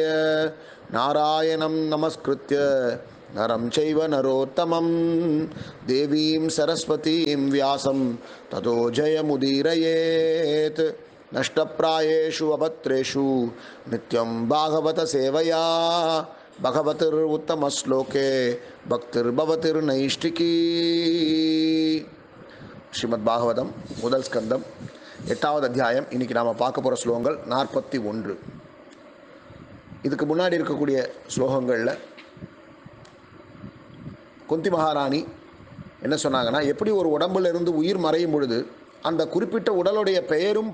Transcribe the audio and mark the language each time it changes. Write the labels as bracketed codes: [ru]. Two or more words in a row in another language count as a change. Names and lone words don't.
[sa] नारायणं नमस्कृत्य नरं चैव नरोत्तमं देवीं सरस्वतीं व्यासं ततो जयमुदीरयेत्। नष्टप्रायेषु अभद्रेषु नित्यं भागवत सेवया भगवतिरुत्तमश्लोके भक्तिर्भवतिर्नैष्टिकी। [ta] ஸ்ரீமத் பாகவதம் முதல் ஸ்கந்தம் 8வது அத்தியாயம். இன்றைக்கி நாம் பார்க்க போகிற ஸ்லோகங்கள் 41. இதுக்கு முன்னாடி இருக்கக்கூடிய ஸ்லோகங்களில் குந்தி மகாராணி என்ன சொன்னாங்கன்னா, எப்படி ஒரு உடம்பிலிருந்து உயிர் மறையும் பொழுது அந்த குறிப்பிட்ட உடலுடைய பெயரும்